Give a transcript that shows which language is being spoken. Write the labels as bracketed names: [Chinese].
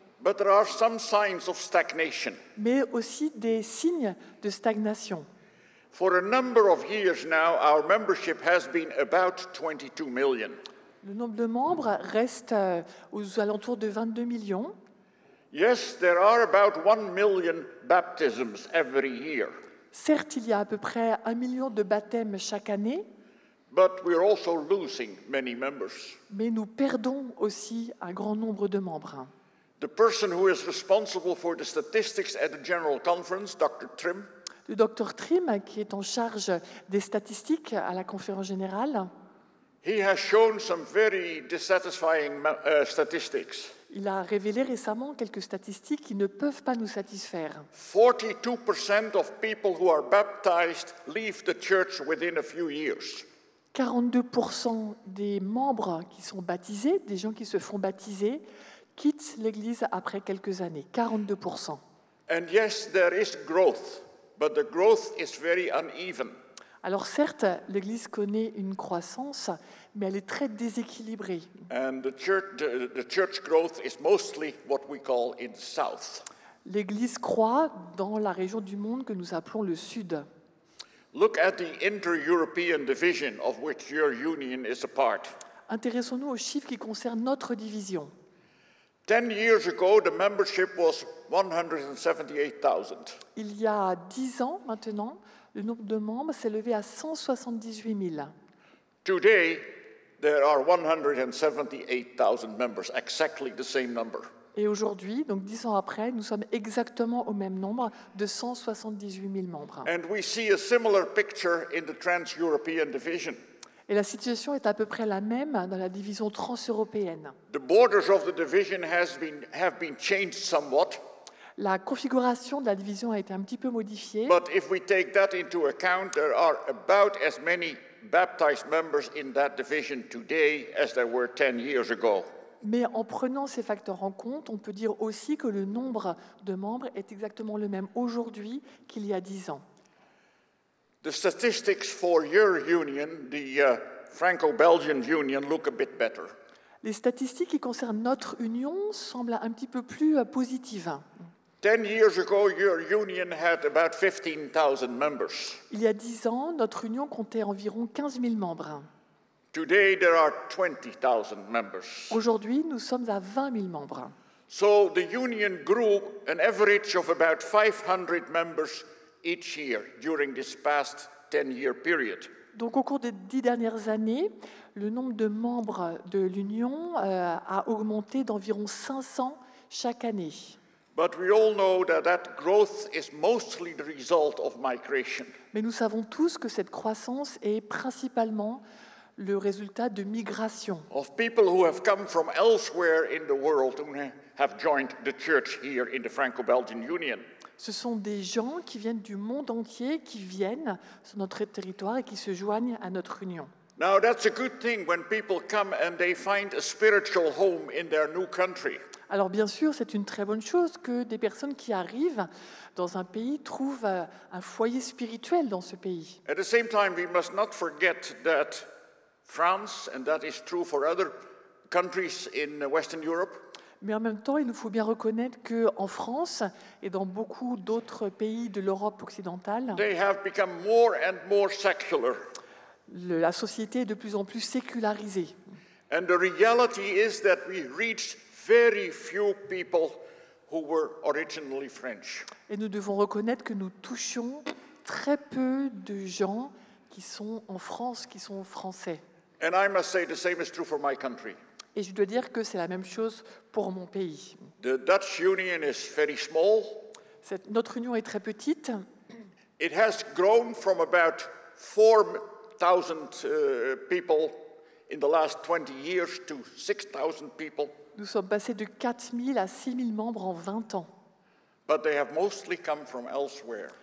[English] but there are some signs of stagnation. [French] mais aussi des signes de stagnation. [English] For a number of years now, our membership has been about 22 million. [French] Le nombre de membres reste aux alentours de 22 millions. [English] Yes, there are about 1 million baptisms every year, [French] Certes, il y a à peu près 1 million de baptêmes chaque année, [English] but we're also losing many members. [French] mais nous perdons aussi un grand nombre de membres. [English] The person who is responsible for the statistics at the General Conference, Dr. Trim, [French] Le docteur Trim, qui est en charge des statistiques à la conférence générale, [English] he has shown some very dissatisfying statistics. [French] il a révélé récemment quelques statistiques qui ne peuvent pas nous satisfaire. [English] 42% of people who are baptized leave the church within a few years. [French] 42% des membres qui sont baptisés, des gens qui se font baptiser, quittent l'Église après quelques années. [English] 42%. And yes, there is growth, but the growth is very uneven. [French] Alors certes, l'Église connaît une croissance, mais elle est très déséquilibrée. [English] And the church growth is mostly what we call in the south. [French] L'Église croît dans la région du monde que nous appelons le Sud. [English] Look at the inter-European division of which your union is a part. [French] Intéressons-nous aux chiffres qui concernent notre division. [English] 10 years ago, the membership was 178,000. [French] Il y a 10 ans maintenant, le nombre de membres s'est élevé à 178 000. [English] Today, there are 178,000 members, exactly the same number. [French] Et aujourd'hui, donc 10 ans après, nous sommes exactement au même nombre de 178 000 membres. [English] And we see a similar picture in the trans-European division. [French] Et la situation est à peu près la même dans la division transeuropéenne. [English] The borders of the division have been changed somewhat, [French] La configuration de la division a été un petit peu modifiée, [English] but if we take that into account, there are about as many baptized members in that division today as there were 10 years ago. [French] Mais en prenant ces facteurs en compte, on peut dire aussi que le nombre de membres est exactement le même aujourd'hui qu'il y a 10 ans. [English] The statistics for your union, the Franco-Belgian Union, look a bit better. [French] Les statistiques qui concernent notre union semblent un petit peu plus positives. [English] 10 years ago, your union had about 15,000 members. [French] Il y a 10 ans, notre union comptait environ 15 000 membres. [English] Today, there are 20,000 members. [French] Aujourd'hui, nous sommes à 20 000 membres. [English] So the union grew an average of about 500 members each year during this past 10-year period. [French] Donc, au cours des 10 dernières années, le nombre de membres de l'Union a augmenté d'environ 500 chaque année. [English] But we all know that that growth is mostly the result of migration. [French] Mais nous savons tous que cette croissance est principalement le résultat de migration, [English] Of people who have come from elsewhere in the world who have joined the church here in the Franco-Belgian Union. [French] Ce sont des gens qui viennent du monde entier, qui viennent sur notre territoire et qui se joignent à notre union. [English] Now that's a good thing when people come and they find a spiritual home in their new country. [French] Alors bien sûr, c'est une très bonne chose que des personnes qui arrivent dans un pays trouvent un foyer spirituel dans ce pays. [English] At the same time, we must not forget that France, and that is true for other countries in Western Europe, [French] Mais en même temps, il nous faut bien reconnaître qu'en France et dans beaucoup d'autres pays de l'Europe occidentale, [English] they have become more and more secular. [French] la société est de plus en plus sécularisée. [English] And the reality is that we reached very few people who were originally French. [French] Et nous devons reconnaître que nous touchons très peu de gens qui sont en France, qui sont français. [English] And I must say the same is true for my country. [French] Et je dois dire que c'est la même chose pour mon pays. [English] The Dutch Union is very small. [French] Notre union est très petite. [English] It has grown from about 4,000 people in the last 20 years to 6,000 people. [French] Nous sommes passés de 4 000 à 6 000 membres en 20 ans. [English] But they have mostly come from elsewhere.